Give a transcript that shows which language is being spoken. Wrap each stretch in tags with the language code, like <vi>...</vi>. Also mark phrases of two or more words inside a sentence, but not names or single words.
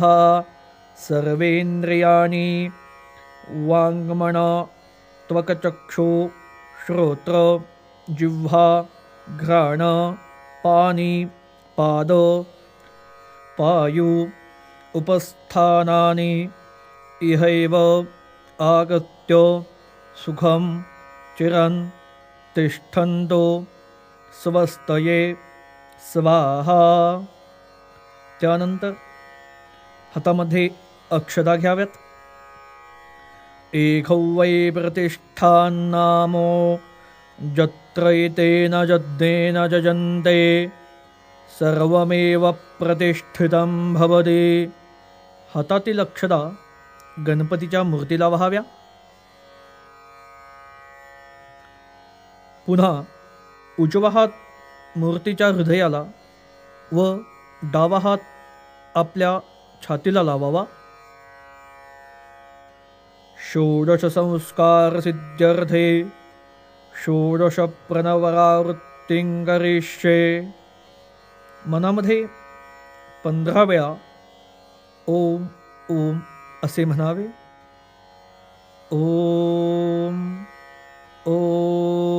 <sa>सर्वेन्द्रियाणि वाङ्मन त्वक्चक्षु श्रोत्र जिह्वा घ्राण पाणि पाद पायु उपस्थानानि इहैव आगत्य सुखं चिरन् तिष्ठन्तो स्वस्तये स्वाहा.</sa> <mr>त्यानंतर हातामध्ये अक्षता घ्याव्यात.</mr> <sa>एकौ वै प्रतिष्ठान्नामो यत्र एतेन यज्ञेन यजन्ते सर्वमेव प्रतिष्ठितं भवति.</sa> <mr>हातातील अक्षता गणपतीच्या मूर्तीला वहाव्या. पुन्हा उजवा हात मूर्तीच्या हृदयाला व डावा हात आपल्या छातीला लावावा.</mr> <sa>षोडश संस्कार सिद्ध्यर्थे षोडश प्रणवरावृत्तिं करिष्ये.</sa> <mr>मनामध्ये 15 वेळा</mr> <sa>ओम ओम</sa> <mr>असे म्हणावे.</mr> <sa>ओम ओम</sa>